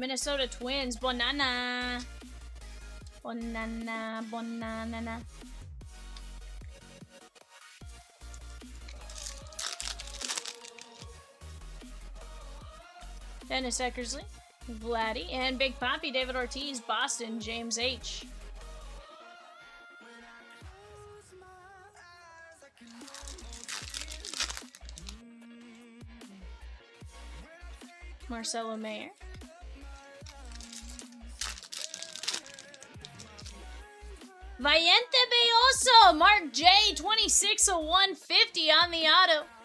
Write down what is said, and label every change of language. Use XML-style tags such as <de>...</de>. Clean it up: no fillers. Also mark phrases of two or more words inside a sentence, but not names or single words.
<en>Minnesota Twins. Bonana. Bonana, bonana. Dennis Eckersley. Vladdy. And Big Papi, David Ortiz. Boston, James H. Marcelo Mayer. Valiente Belloso, Mark J, 26 of 150 on the auto.</en>